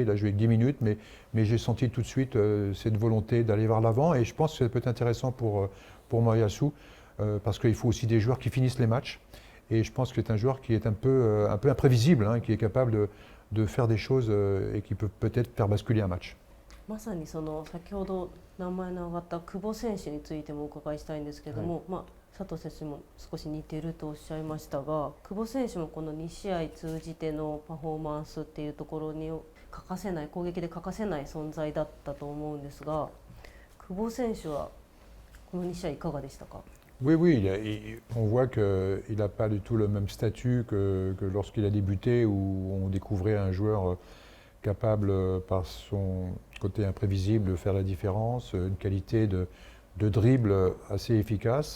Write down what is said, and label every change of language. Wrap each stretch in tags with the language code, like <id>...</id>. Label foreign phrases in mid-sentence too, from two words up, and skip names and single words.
<fr>Il a joué que 10 minutes, mais j'ai senti tout de suite cette volonté d'aller vers l'avant. Et je pense que ça peut être intéressant pour Moriyasu, parce qu'il faut aussi des joueurs qui finissent les matchs. Et je pense que c'est un joueur qui est un peu imprévisible, hein, qui est capable de faire des choses et qui peut peut-être faire basculer un match.</fr> <ja>まさにその先ほど名前の挙がった久保選手についてもお伺いしたいんですけども、佐藤選手も少し似てるとおっしゃいましたが、久保選手もこの2試合通じてのパフォーマンスっていうところに欠かせない、攻撃で欠かせない存在だったと思うんですが、久保選手はこの2試合いかがでしたか？</ja> <fr>Oui, on voit qu'il n'a pas du tout le même statut que lorsqu'il a débuté, où on découvrait un joueur capable, par son côté imprévisible, de faire la différence, une qualité de dribble assez efficace.</fr>